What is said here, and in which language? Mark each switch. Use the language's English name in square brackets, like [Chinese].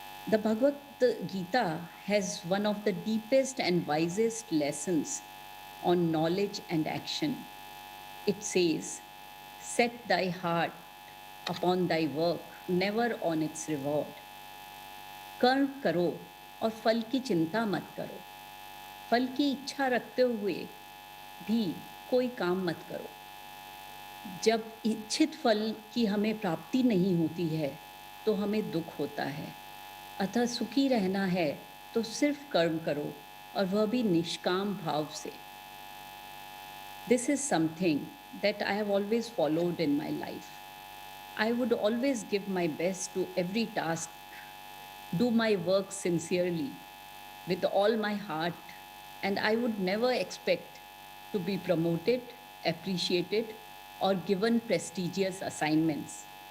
[English] The Bhagavad Gita has one of the deepest and wisest lessons on knowledge and action. It says, set thy heart upon thy work, never on its reward. [Hindi] कर्म करो और फल की चिंता मत करो. फल की इच्छा रखते हुए भी कोई काम मत करो. जब इच्छित फल की हमें प्राप्ति नहीं होती है तो हमें दुख होता है. अतः सुखी रहना है तो सिर्फ कर्म करो और वह भी निष्काम भाव से. [English] This is something that I have always followed in my life. I would always give my best to every task, do my work sincerely, with all my heart, and I would never expect to be promoted, appreciated, or given prestigious assignments.